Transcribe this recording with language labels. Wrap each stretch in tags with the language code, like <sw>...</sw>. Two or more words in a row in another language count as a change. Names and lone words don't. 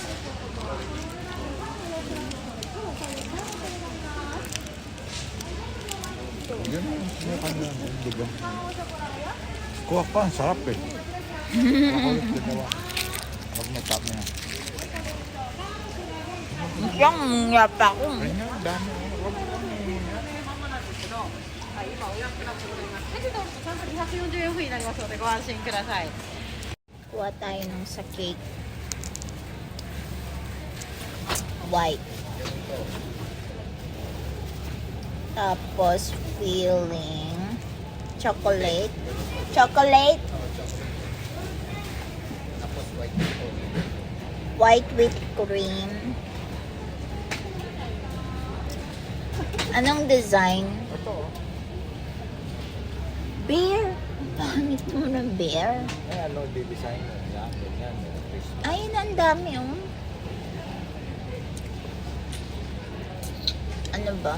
<tl>Yun, sinukan na. Diba? Kuha pa, ang sarap eh. Makulit din naman. Huwag mo tap na. Yung yapa ko. Ayun nga, dami. Huwag mo.</tl> <ja>240 円オフになりますのでご安心ください。</ja> <tl>Kuha tayo ng sa cake. White. Tapos filling.</tl> <en>Chocolate. Chocolate. White whipped cream.</en> <tl>Anong design? Ito. Bear. Ang pangit mo ng bear. Eh, ano, di-design mo. Yan, ganyan. Ayun, ang dami, oh. Ano ba?</tl>